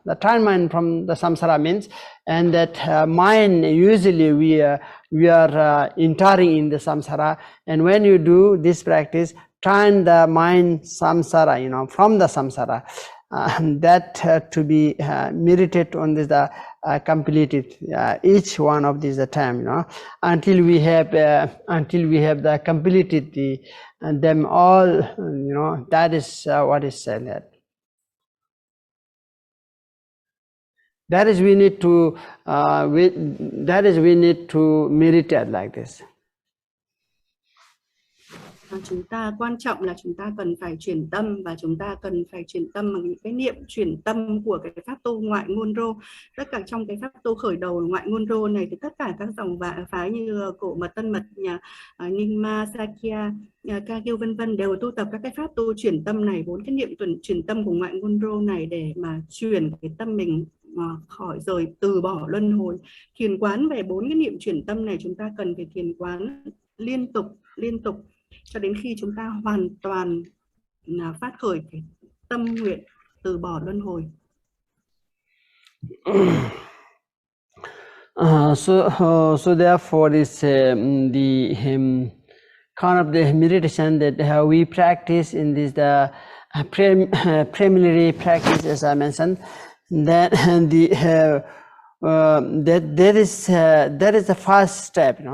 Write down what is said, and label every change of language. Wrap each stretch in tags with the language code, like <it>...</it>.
<en>The turn mind from the samsara means, and that mind usually we are entering in the samsara, and when you do this practice, turn the mind samsara, from the samsara, that to be meditated on this completed each one of these time, until we have the completed them all, that is what is said. That is we need to meditate like this.</en> <vi>Chúng ta quan trọng là chúng ta cần phải chuyển tâm, và chúng ta cần phải chuyển tâm bằng những cái niệm chuyển tâm của cái pháp tu ngoại ngôn rô. Tất cả trong cái pháp tu khởi đầu ngoại ngôn rô này thì tất cả các dòng phái như cổ mật, tân mật, Nyingma, Sakya, Kagyu vân vân đều tu tập các cái pháp tu chuyển tâm này, 4 cái niệm chuyển tâm của ngoại ngôn rô này để mà chuyển cái tâm mình khỏi rời từ bỏ luân hồi. Thiền quán về 4 cái niệm chuyển tâm này chúng ta cần phải thiền quán liên tục cho đến khi chúng ta hoàn toàn phát khởi cái tâm nguyện từ bỏ luân hồi.</vi> <en>So therefore is the kind of the meditation that we practice in this preliminary practice, as I mentioned, that that is the first step.</en>